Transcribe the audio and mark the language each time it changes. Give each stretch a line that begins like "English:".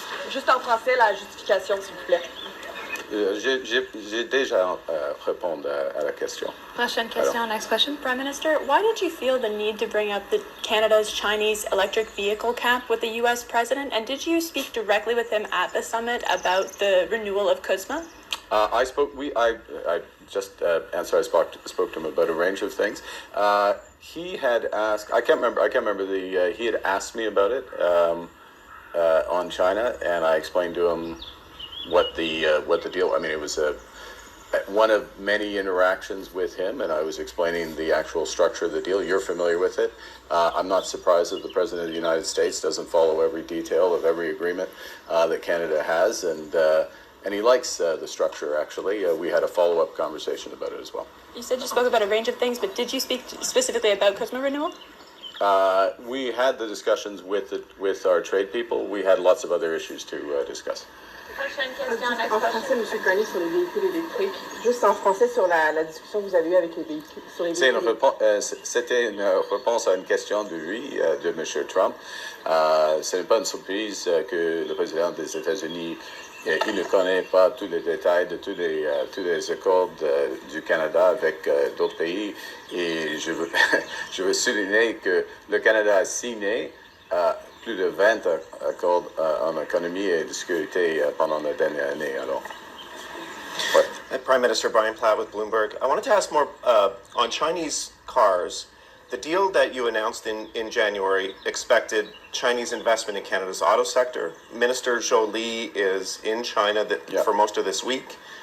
French: Juste en français, la justification, s'il vous plaît. J'ai déjà répondu à la question. Prochaine question, Alors.
English: next question. Prime Minister, why did you feel the need to bring up Canada's Chinese electric vehicle cap with the U.S. president? And did you speak directly with him at the summit about the renewal of CUSMA? I just answered. I spoke to him about a range of things. He had asked. I can't remember he had asked me about it on China, and I explained to him what the deal. I mean, it was one of many interactions with him, and I was explaining the actual structure of the deal. You're familiar with it. I'm not surprised that the President of the United States doesn't follow every detail of every agreement that Canada has, and he likes the structure, actually. We had a follow-up conversation about it as well. You said you spoke about a range of things, but did you speak specifically about CUSMA renewal? We had the discussions with our trade people. We had lots of other issues to discuss.
French: Prochaine question,
English: next
French: En
English: question.
French: français, M. Carney, sur les véhicules électriques. Juste en français sur la discussion que vous avez eue avec les véhicules, sur les véhicules électriques. C'était une réponse à une question de lui, de M. Trump. Ce n'est pas une surprise que le président des États-Unis il ne connaît pas tous les détails de tous les accords du Canada avec d'autres pays. Et je veux souligner que le Canada a signé plus de 20 accords en économie et de sécurité pendant la dernière année. Alors, ouais.
English: Prime Minister Brian Platt with Bloomberg. I wanted to ask more on Chinese cars. The deal that you announced in January expected Chinese investment in Canada's auto sector. Minister Zhou Li is in China for most of this week.